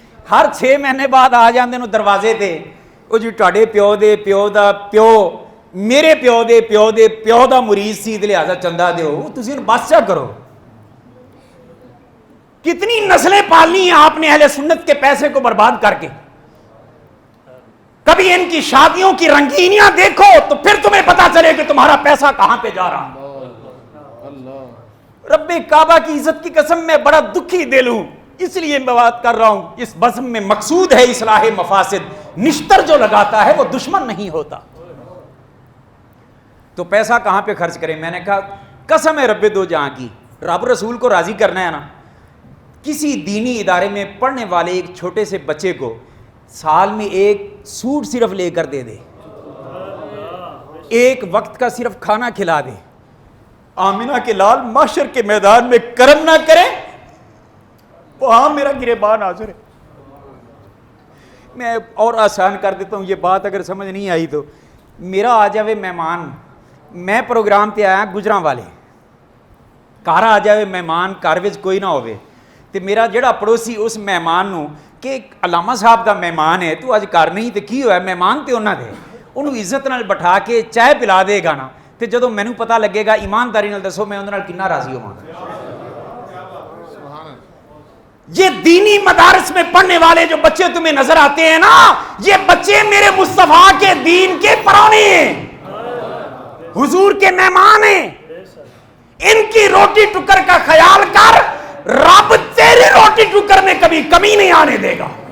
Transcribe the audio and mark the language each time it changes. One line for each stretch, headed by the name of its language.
Punjabi: ہر 6 مہینے بعد آ جاندے نو دروازے تے, او جی تہاڈے پیو دے پیو دا پیو میرے پیو دے پیو دا مریض سی تے لہذا چندہ دیو. تسی بس چا کرو,
Urdu: کتنی نسلیں پالنی ہیں آپ نے اہل سنت کے پیسے کو برباد کر کے. کبھی ان کی شادیوں کی رنگینیاں دیکھو تو پھر تمہیں پتا چلے کہ تمہارا پیسہ کہاں پہ جا رہا. رب کعبہ کی عزت کی قسم میں بڑا دکھی دل ہوں, اس لیے میں بات کر رہا ہوں. اس بزم میں مقصود ہے اصلاح مفاسد, نشتر جو لگاتا ہے وہ دشمن نہیں ہوتا. تو پیسہ کہاں پہ خرچ کریں؟ میں نے کہا قسم ہے رب دو جہاں کی, رب رسول کو راضی کرنا ہے نا, کسی دینی ادارے میں پڑھنے والے ایک چھوٹے سے بچے کو سال میں ایک سوٹ صرف لے کر دے دے, ایک وقت کا صرف کھانا کھلا دے. آمینہ کے لال محشر کے میدان میں کرم نہ کرے, وہاں میرا گریبان حاضر ہے. میں اور آسان کر دیتا ہوں یہ بات, اگر سمجھ نہیں آئی تو
Punjabi: میرا آ جاوے مہمان, میں پروگرام تے آیا گجراں والے, گھر آ جاوے مہمان, گھر وچ کوئی نہ ہوے تے میرا جڑا پڑوسی اس مہمان نو کہ علامہ صاحب دا مہمان ہے تو اج گھر نہیں تے کی ہویا, مہمان تے انہاں دے, انہوں عزت نال بٹھا کے چائے پلا دے گا نا, تے جدوں مینوں پتہ لگے گا ایمانداری نال دسو میں اندر نال کنا راضی ہوواں.
Urdu: یہ دینی مدارس میں پڑھنے والے جو بچے تمہیں نظر آتے ہیں نا, یہ بچے میرے مصطفیٰ کے دین کے پرانے ہیں, حضور کے مہمان ہیں. ان کی روٹی ٹکر کا خیال کر, رب تیری روٹی ٹکر میں کبھی کمی نہیں آنے دے گا.